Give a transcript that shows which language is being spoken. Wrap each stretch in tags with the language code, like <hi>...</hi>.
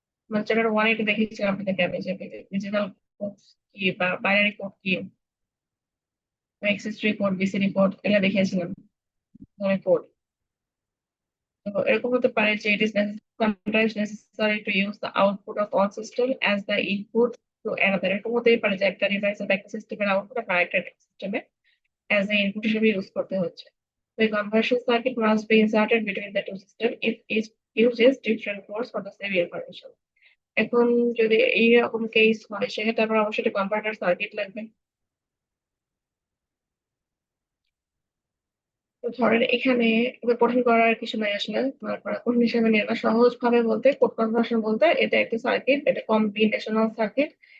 <bn>মানে chapter one এটা দেখেছিলাম আপনাদেরকে আমি যে ডিজিটাল কোড কি বা বাইনারি কোড কি, এক্সএস3 কোড, বিসিডি কোড, এগুলো দেখিয়েছিলাম কোড। তো এরকম হতে পারে যে</bn> <en>it is sometimes necessary to use the output of one system as the input to another।</en> <bn>এরকম হতেই পারে যে একটা ডিভাইস বা একটা সিস্টেমের আউটপুট আর একটা সিস্টেমে</bn> <en>as the input</en> <bn>হিসেবে ইউজ করতে হচ্ছে।</bn> <en>The conversion circuit must be inserted between the two systems if each uses different ports for the same information।</en> <bn>এখন যদি এইরকম কেস হয় সেক্ষেত্রে আমরা অবশ্যই একটা কনভার্টার সার্কিট লাগবে। তো ধরেন এখানে এবার কঠিন করার কিছু নাই আসলে, আপনারা কঠিন হিসেবে নিয়ে না, সহজ ভাবে বলতে কোড কনভার্সন বলতে এটা একটা সার্কিট, এটা কম্বিনেশনাল সার্কিট।</bn>